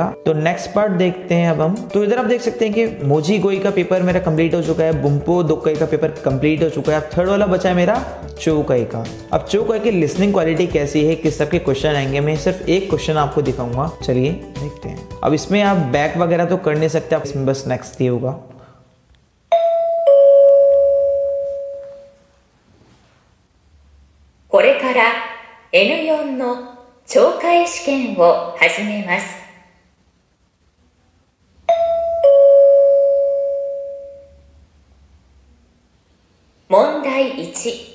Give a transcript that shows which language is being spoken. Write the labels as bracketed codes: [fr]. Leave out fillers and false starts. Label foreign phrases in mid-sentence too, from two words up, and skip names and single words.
[hi] तो [en] next part [hi] देखते हैं अब हम। तो इधर आप देख सकते हैं कि [ja] 文字語彙 [hi] का पेपर मेरा कंप्लीट हो चुका है, [ja] 文法読解 [hi] का पेपर कंप्लीट हो चुका है। अब थर्ड वाला बचा है मेरा चोकाई का। अब चोकाई की [en] listening quality [hi] कैसी है, किस सब के क्वेश्चन आएंगे, मैं सिर्फ एक क्वेश्चन आपको दिखाऊंगा, चलिए देखते हैं। अब इसमें आप बैक वगैरह तो कर नहीं सकते, आप इसमें बस नेक्स्ट ही होगा। [ja] これから N4 の懲戒試験を始めます。問題1。